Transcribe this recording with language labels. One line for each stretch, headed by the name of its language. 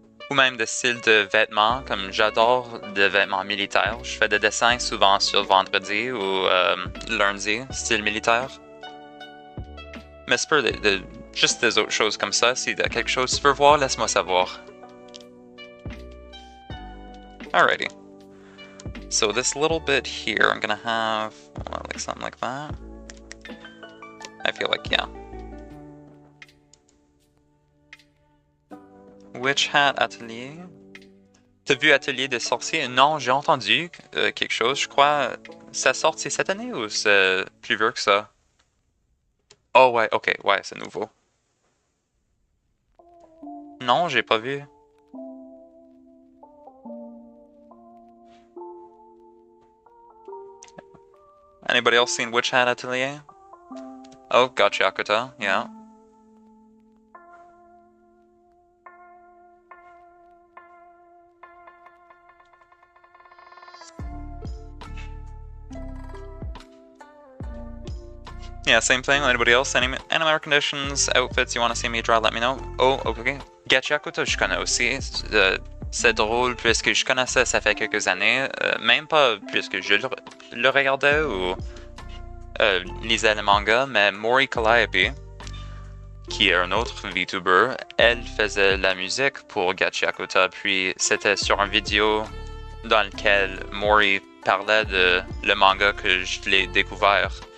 French: Ou même des styles de vêtements, comme j'adore des vêtements militaires. Je fais des dessins souvent sur vendredi ou lundi, style militaire. Mais c'est juste des autres choses comme ça. Si tu as quelque chose que tu veux voir, laisse-moi savoir.
English: Alrighty. So this little bit here, I'm gonna have like something like that. I feel like, yeah.
French: Witch Hat Atelier. T'as vu Atelier des sorciers? Non, j'ai entendu quelque chose, je crois. Ça sorti cette année ou c'est plus vieux que ça? Oh ouais, ok, ouais, c'est nouveau. Non, j'ai pas vu.
English: Anybody else seen Witch Hat Atelier? Oh, gotcha, Akuta, yeah. Yeah, same thing. Anybody else? Any anime conditions, outfits you want to see me draw, let me know.
French: Oh, ok. Gachiakuta, je connais aussi. C'est drôle puisque je connaissais ça fait quelques années. Même pas puisque je le regardais ou lisais le manga, mais Mori Calliope, qui est un autre vtuber, elle faisait la musique pour Gachiakuta, puis c'était sur une vidéo dans laquelle Mori parlait de le manga que je l'ai découvert.